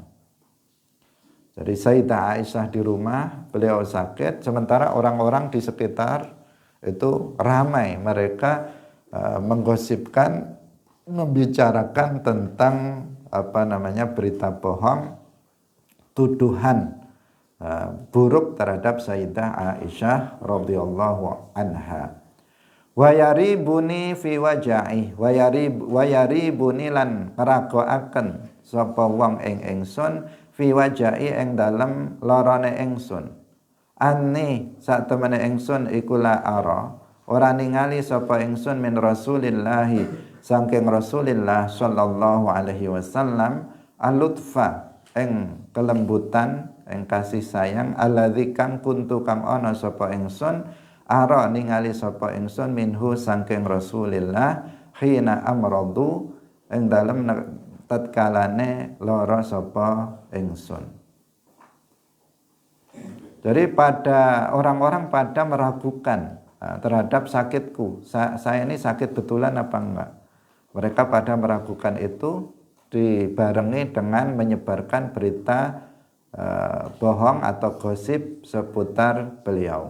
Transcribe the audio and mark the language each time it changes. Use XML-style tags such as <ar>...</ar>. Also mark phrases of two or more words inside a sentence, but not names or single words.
<id>Jadi Sayyidah Aisyah di rumah, beliau sakit, sementara orang-orang di sekitar itu ramai, mereka menggosipkan, membicarakan tentang berita bohong, tuduhan buruk terhadap Sayyidah Aisyah</id> <ar>radhiyallahu anha. Wa yaribuni fi waja'i wa yaribuni</ar> <jv>lan ngeragoaken sapa wong ing ingsun</jv> <ar>fi waja'i</ar> <jv>ing dalem larane ingsun. Anni sak temene ingsun iku</jv> <ar>la ara</ar> <jv>ora ningali sapa ingsun</jv> <ar>min Rasulillahi</ar> <jv>saking Rasulillah</jv> <ar>sallallahu alaihi wasallam</ar> <jv>al-lutfa ing kelembutan ing kasih sayang alladzi kang kuntu kang ana sapa ingsun ara ningali sapa ingsun minhu saking Rasulillah</jv> <ar>khina amradu</ar> <jv>ing dalem tatkalane lara sapa ingsun.</jv> <id>Jadi pada orang-orang pada meragukan terhadap sakitku. Saya ini sakit betulan apa enggak? Mereka pada meragukan itu dibarengi dengan menyebarkan berita bohong atau gosip seputar beliau.</id>